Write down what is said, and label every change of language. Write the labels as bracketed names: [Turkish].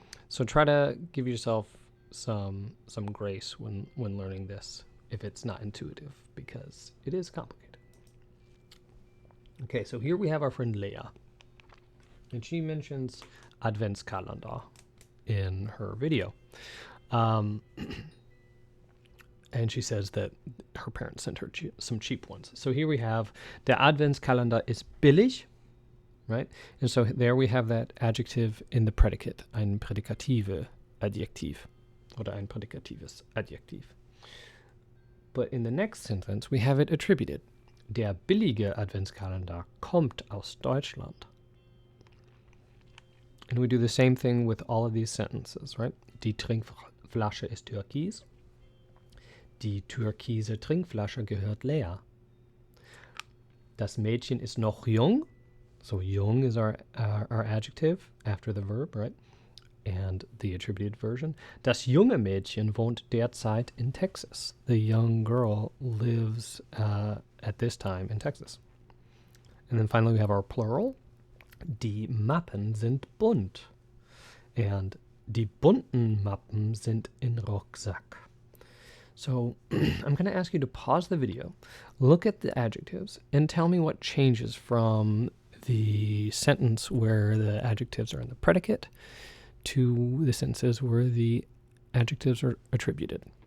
[English] So try to give yourself some grace when learning this if it's not intuitive, because it is complicated. Okay, so here we have our friend Leah, and she mentions Adventskalender in her video. And she says that her parents sent her some cheap ones. So here we have, [German] der Adventskalender ist billig, [English] right? And so there we have that adjective in the predicate, [German] ein prädikative Adjektiv, oder ein prädikatives Adjektiv. [English] But in the next sentence, we have it attributed. [German] Der billige Adventskalender kommt aus Deutschland. [English] And we do the same thing with all of these sentences, right? [German] Die Trinkflasche ist türkis. Die türkise Trinkflasche gehört Lea. Das Mädchen ist noch jung. [English] So jung is our adjective after the verb, right? And the attributed version. [German] Das junge Mädchen wohnt derzeit in Texas. [English] The young girl lives at this time in Texas. And then finally we have our plural. [German] Die Mappen sind bunt. And die bunten Mappen sind in Rucksack. [English] So I'm going to ask you to pause the video, look at the adjectives, and tell me what changes from the sentence where the adjectives are in the predicate to the sentences where the adjectives are attributed.